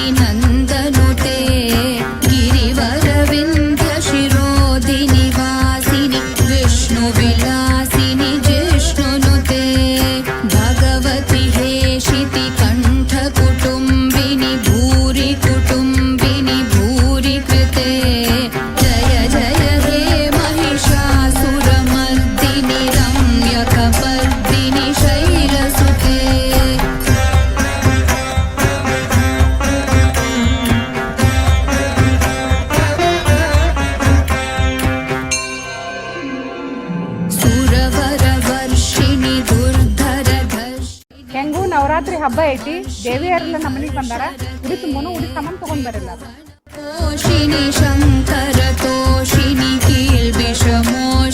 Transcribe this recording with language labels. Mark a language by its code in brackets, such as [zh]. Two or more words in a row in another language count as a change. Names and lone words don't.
[sa] ನಂದನುತೆ ಗಿರಿವರವಿಂದ ಶಿರೋದಿನಿ ವಾಸಿನಿ ವಿಷ್ಣು ವಿಲಾಸಿನಿ ಜಿಷ್ಣುನುತೆ ಭಗವತಿ ಹೇಷಿತಿ ಕಂಠ ಕುಟುಂಬಿನಿ ಭೂರಿ ಕುಟುಂಬಿನಿ ಭೂರಿ ಕೃತೆ ಜಯ ಜಯ ಹೇ महिषासुरमर्दिनि रम्यकपर्दिनि शैलसुते। ಸುರವರವರ್ಷಿಣಿ ದುರ್ಧರಧರ್ಷಿಣಿ. [kn] ಹೆಂಗೂ ನವರಾತ್ರಿ ಹಬ್ಬ ಐತಿ, ದೇವಿಯರೆಲ್ಲ ನಮ್ಮನಿಗೆ ಬಂದಾರ. ಉಡಿ ತುಂಬನು ಉಡಿ ಸಾಮಾನು ತಗೊಂಡ್ ಬರಲ್ಲ. [sa] तोषिनि शङ्कर तोषिनि कील्बिषमो